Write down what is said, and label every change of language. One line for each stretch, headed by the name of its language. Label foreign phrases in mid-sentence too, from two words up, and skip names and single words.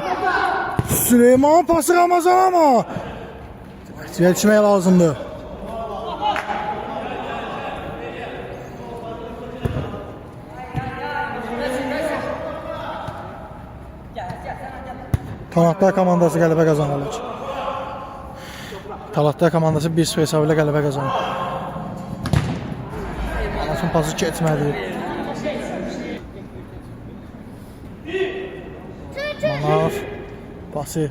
Turkish: Süleyman pası Ramazan ama.
Azerbaijani: Yetişmeye lazımdı. Talatlar komandası qələbə qazanırlar. Talatlar komandası 1-0 hesabı ilə qələbə qazanır. Anasın pası keçmədi. Manav pası.